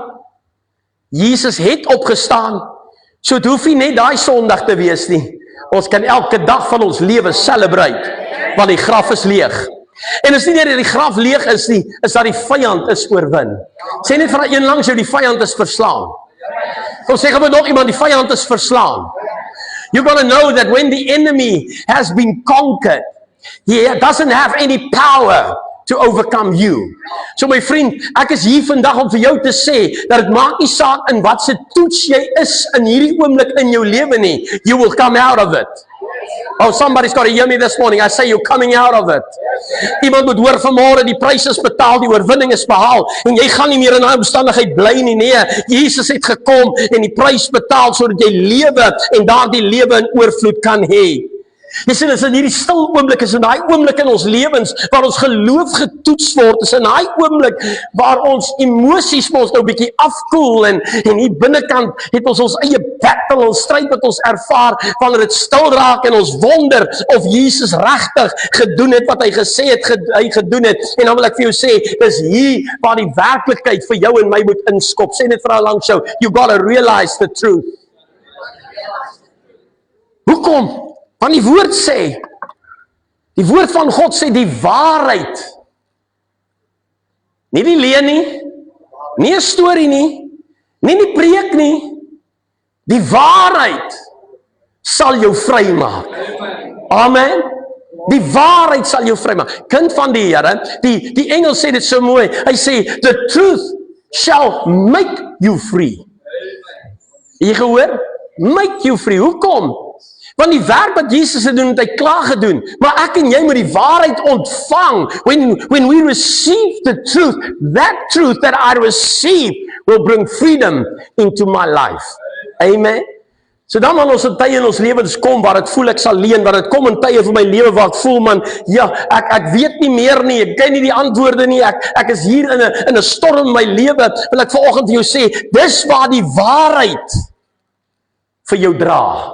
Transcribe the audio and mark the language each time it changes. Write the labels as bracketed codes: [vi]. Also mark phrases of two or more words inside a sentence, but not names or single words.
[af] Jesus het opgestaan, so het hoef nie net daai Sondag te wees nie. Ons kan elke dag van ons lewe celebrate, want die graf is leeg. En is nie net dat die graf leeg is nie, is dat die vyand is oorwin. Sê net vir een langs jou, die vyand is verslaan. Kom sê gou nog iemand, die vyand is verslaan. [en] You gotta know that when the enemy has been conquered, he doesn't have any power to overcome you. [af] So my vriend, ek is hier vandag om vir jou te sê, dat het maak nie saak in wat se toets jy is in hierdie oomblik in jou lewe nie, [en] you will come out of it. Oh, somebody's got to hear me this morning. I say you're coming out of it. [af] Iemand moet hoor vanmôre, die prys is betaal, die oorwinning is behaal, en jy gaan nie meer in daai omstandigheid bly nie. Nee, Jesus het gekom en die prys betaal sodat jy lewe en daardie lewe in oorvloed kan hê. Jy sien, is in hierdie stil oomblik, is in daai oomblik in ons lewens waar ons geloof getoets word, is in daai oomblik waar ons emosies ons nou 'n bietjie afkoel, en hier binnekant het ons eie battle, ons stryd wat ons ervaar, wanneer dit stil raak en ons wonder of Jesus regtig gedoen het wat hy gesê het hy gedoen het. En dan wil ek vir jou sê, dis hier waar die werklikheid vir jou en my moet inskop. Sê net vir haar langs jou, [en] you gotta realize the truth. [af] Hoekom? Want die woord sê, die woord van God sê die waarheid. Nie die leuen nie, nie 'n storie nie, nie die preek nie. Die waarheid sal jou vrymaak. Amen. Die waarheid sal jou vrymaak. Kind van die Here, die engel sê dit so mooi. Hy sê, [en] the truth shall make you free. [af] Jy gehoor? [en] Make you free. [af] Hoekom? Want die werk wat Jesus het doen, het hy klaar gedoen. Maar ek en jy moet die waarheid ontvang. [en] When we receive the truth, that truth that I receive will bring freedom into my life. [af] Amen. So dan wanneer ons in tye in ons lewens kom waar dit voel ek sal leen, waar dit kom in tye van my lewe waar ek voel, man, ja, ek weet nie meer nie, ek ken nie die antwoorde nie, ek is hier in 'n storm in my lewe, wil ek vanoggend vir jou sê, dis waar die waarheid vir jou dra.